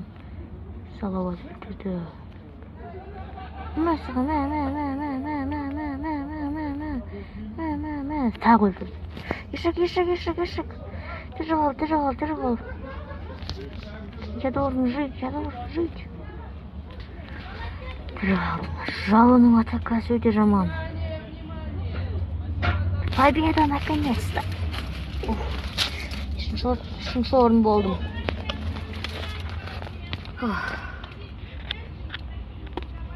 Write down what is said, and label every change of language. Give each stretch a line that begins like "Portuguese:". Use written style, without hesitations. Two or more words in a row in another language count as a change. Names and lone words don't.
Russian: Салават. Так вот. Ишек. Тяжело. Я должен жить.
Kazakh: Жалоның атакасы өте жаман.
Russian: Победа наконец-то.
Kazakh: Үшінші орын болдым.